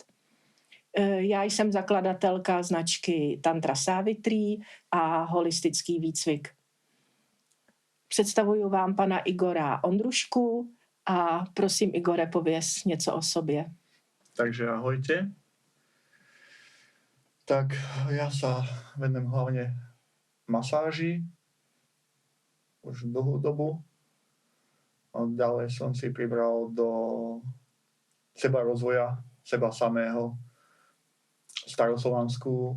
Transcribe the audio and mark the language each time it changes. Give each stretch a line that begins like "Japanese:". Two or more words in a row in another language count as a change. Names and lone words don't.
Czech: Já jsem zakladatelka značky Tantra Savitri a holistický výcvik. Představuju vám pana Igora Ondrušku a prosím, Igore, pověz něco o sobě.
Slovak: Takže ahojte. Tak ja sa venujem hlavne masáži už dlhú dobu. Ďalej som si pribral do seba rozvoja, seba samého, staroslovanskú